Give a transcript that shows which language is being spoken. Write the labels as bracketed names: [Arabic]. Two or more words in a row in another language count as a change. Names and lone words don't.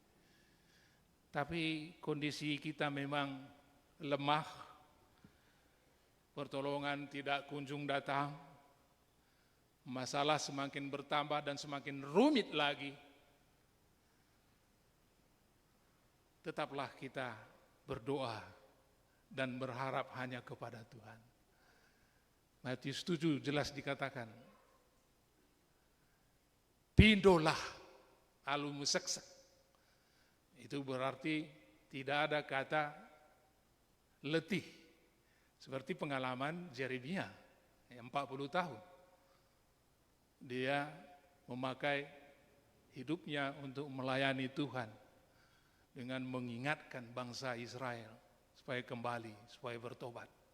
[Indonesian] Tapi kondisi kita memang lemah, pertolongan tidak kunjung datang, masalah semakin bertambah dan semakin rumit lagi. Tetaplah kita berdoa dan berharap hanya kepada Tuhan. Matius 7 jelas dikatakan, [Batak Karo] pindolah alu museksek. [Indonesian] Itu berarti tidak ada kata letih. Seperti pengalaman Yeremia, 40 tahun. Dia memakai hidupnya untuk melayani Tuhan dengan mengingatkan bangsa Israel supaya kembali, supaya bertobat.